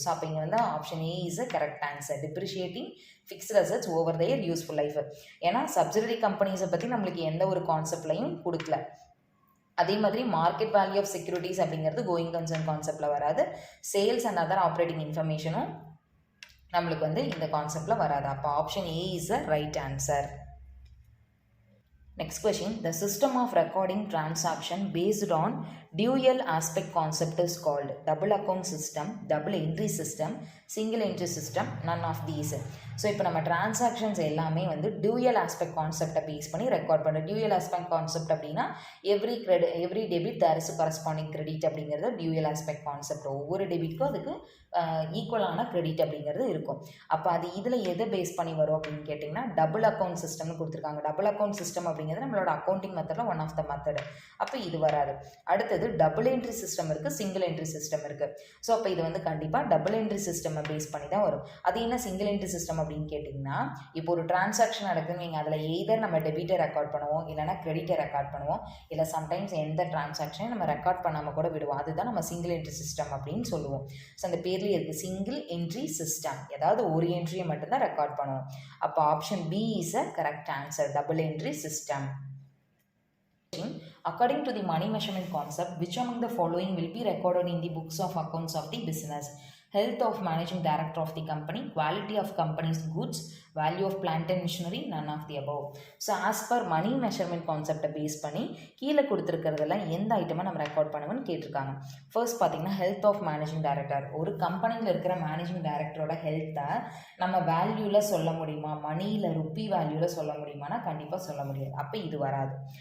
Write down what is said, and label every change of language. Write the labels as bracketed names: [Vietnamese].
[English] so [Tamil] அப்போ இங்கே வந்து [English] Option A is a correct answer. Depreciating fixed assets over their useful life. [Tamil] ஏன்னா subsidiary கம்பெனிஸை பற்றி நம்மளுக்கு எந்த ஒரு கான்செப்ட்லையும் கொடுக்கல. அதே மாதிரி மார்க்கெட் வேல்யூ ஆஃப் செக்யூரிட்டிஸ் அப்படிங்கிறது கோயிங் கன்சர்ன் கான்செப்டில் வராது. சேல்ஸ் அண்ட் அதர் ஆப்ரேட்டிங் இன்ஃபர்மேஷனும் நம்மளுக்கு வந்து இந்த கான்செப்டில் வராது. [English] அப்போ option A is a right answer. Next question: The system of recording transaction based on dual aspect concept is called double account system, double entry system, single entry system, none of these. [Tamil] So இப்போ நம்ம transactions எல்லாமே வந்து dual aspect கான்செப்டை base பண்ணி record பண்ணுறோம். Dual aspect concept அப்படின்னா [English] every debit there is corresponding credit [Tamil] அப்படிங்கிறது dual aspect concept. ஒவ்வொரு டெபிட்க்கும் அதுக்கு ஈக்குவலான கிரெடிட் அப்படிங்கிறது இருக்கும். அப்போ அது இதில் எதை பேஸ் பண்ணி வரும் அப்படின்னு கேட்டிங்கன்னா டபுள் அக்கௌண்ட் சிஸ்டம்னு கொடுத்துருக்காங்க. டபுள் அக்கௌண்ட் சிஸ்டம் அப்படிங்கிறது நம்மளோட அக்கௌண்டிங் மெத்தடில் [English] One of the method. [Tamil] அப்போ இது வராது. அடுத்தது டபுள் என்ட்ரி சிஸ்டம் இருக்குது, சிங்கிள் என்ட்ரி சிஸ்டம் இருக்குது. ஸோ அப்போ இது வந்து கண்டிப்பாக டபுள் என்ட்ரி சிஸ்டம் பேஸ் பண்ணி தான் வரும். அது என்ன சிங்கிள் என்ட்ரி சிஸ்டம் அப்படின்னு கேட்டிங்கன்னா, இப்போ ஒரு டிரான்சாக்ஷன் நடக்குதுன்னு நீங்கள் அதில் எய்தர் நம்ம டெபிட்டை ரெக்கார்ட் பண்ணுவோம், இல்லைனா கிரெடிட்டை ரெக்கார்ட் பண்ணுவோம், இல்லை சம்டைம்ஸ் எந்த டிரான்சாக்ஷனையும் நம்ம ரெக்கார்ட் பண்ணாமல் கூட விடுவோம். அதுதான் நம்ம சிங்கிள் என்ட்ரி சிஸ்டம் அப்படின்னு சொல்லுவோம். ஸோ அந்த பேர்லேயே இருக்குது சிங்கிள் என்ட்ரி சிஸ்டம். ஏதாவது ஒரு என்ட்ரியை மட்டும்தான் ரெக்கார்ட் பண்ணுவோம். அப்போ [English] Option B is a correct answer, double entry system. According to the money measurement concept, which among the following will be recorded in the books of accounts of the business? Health of managing director of the company, quality of company's goods, value of plant and machinery, none of the above. So as per money measurement concept [Tamil] base பண்ணி கீழே கொடுத்துருக்கிறதெல்லாம் எந்த ஐட்டமாக நம்ம record பண்ணுவோன்னு கேட்டிருக்காங்க. First பார்த்தீங்கன்னா health of managing director. ஒரு கம்பெனியில் இருக்கிற மேனேஜிங் டைரக்டரோட ஹெல்த்தை நம்ம வேல்யூவில் சொல்ல முடியுமா, மணியில் ருப்பி வேல்யூவில் சொல்ல முடியுமானா கண்டிப்பாக சொல்ல முடியாது. அப்போ இது வராது.